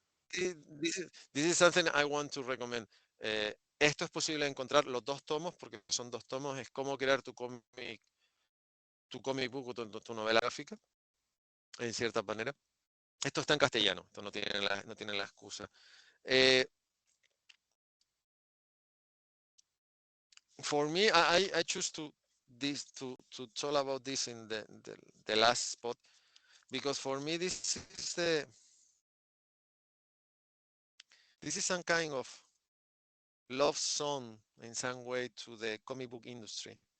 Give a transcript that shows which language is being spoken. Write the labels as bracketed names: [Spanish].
[English] This is something I want to recommend. [Spanish] Esto es posible encontrar los 2 tomos, porque son 2 tomos, es cómo crear tu comic book o tu novela gráfica, en cierta manera. Esto está en castellano, esto no tiene la excusa. [English] For me, I choose to talk about this in the last spot, because for me this is some kind of love song in some way to the comic book industry.